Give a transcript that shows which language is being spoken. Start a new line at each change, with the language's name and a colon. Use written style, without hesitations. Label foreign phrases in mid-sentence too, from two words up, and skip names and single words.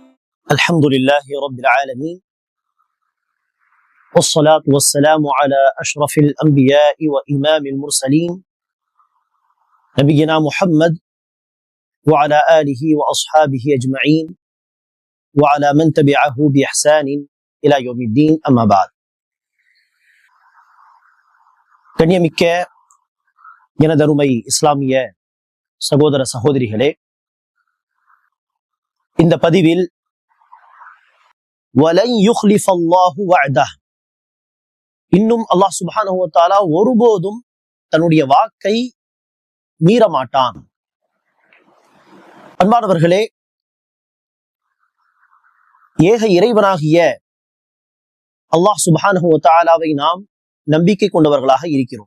Arabic: الحمد لله رب العالمين والصلاة والسلام على أشرف الأنبياء وإمام المرسلين نبينا محمد وعلى آله وأصحابه أجمعين وعلى من تبعه بإحسان إلى يوم الدين أما بعد.
Tamil: கண்ணியமிக்க எனதருமை இஸ்லாமிய சகோதர சகோதரிகளே, இந்த பதிவில்
Arabic: وَلَنْ يُخْلِفَ اللَّهُ وَعْدَهُ,
Tamil: இன்னும் அல்லாஹ்
Arabic: سبحانه وتعالى
Tamil: ஒருபோதும் தன்னுடைய வாக்கை மீறமாட்டான். அன்பானவர்களே, ஏக இறைவனாகிய அல்லாஹ்
Arabic: سبحانه وتعالى
Tamil: நாம் நம்பிக்கை கொண்டவர்களாக இருக்கிறோம்.